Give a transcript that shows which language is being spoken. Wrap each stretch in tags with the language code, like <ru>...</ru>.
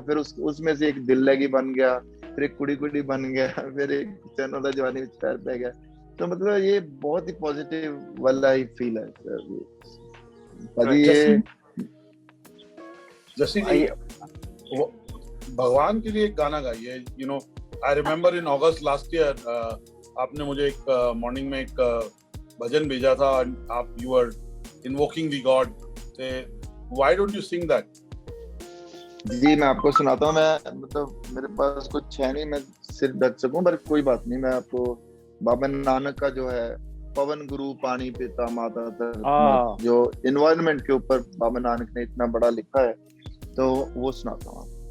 <hi>फिर उसमें से एक दिल लगी बन गया, फिर एक कुड़ी बन गया, फिर एक चैनल जवानी में पैर पे गया। तो मतलब ये बहुत ही पॉजिटिव वाला ही फील है सर। ये जैसे भगवान के लिए एक गाना गाइए,</hi> <en>I remember in August last year,</en> <hi>आपने मुझे एक मॉर्निंग में एक भजन भेजा था,</hi> <en>आप you were invoking the God. Why don't you sing that?</en> <hi>जी मैं आपको सुनाता हूँ। मैं मतलब मेरे पास कुछ है नहीं, मैं सिर्फ ढक सकूं, पर कोई बात नहीं। मैं आपको बाबा नानक का जो है पवन गुरु पानी पिता माता धरती, जो इन्वायरमेंट के ऊपर बाबा नानक ने इतना बड़ा लिखा है, तो वो सुनाता हूँ।</hi>